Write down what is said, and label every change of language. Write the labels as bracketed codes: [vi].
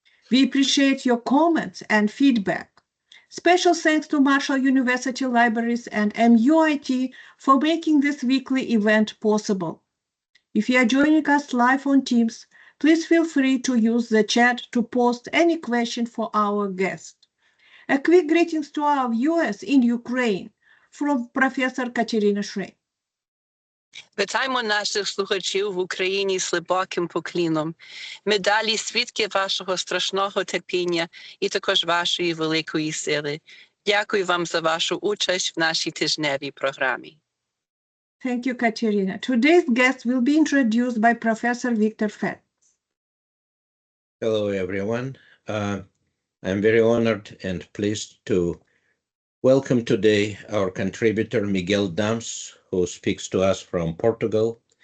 [en] We appreciate your comments and feedback. Special thanks to Marshall University Libraries and MUIT for making this weekly event possible. If you are joining us live on Teams, please feel free to use the chat to post any question for our guest. A quick greetings to our viewers in Ukraine from Professor Katerina Shrey. [uk] Вітаємо наших слухачів в Україні з глибоким покліном. Ми далі свідки вашого страшного терпіння і також вашої великої сили. Дякую вам за вашу участь в нашій тижневій програмі. [en] Thank you, Katerina. Today's guest will be introduced by Professor Victor Fett. Hello, everyone. I'm very honored and pleased to welcome today our contributor, Miguel Dams, who speaks to us from Portugal.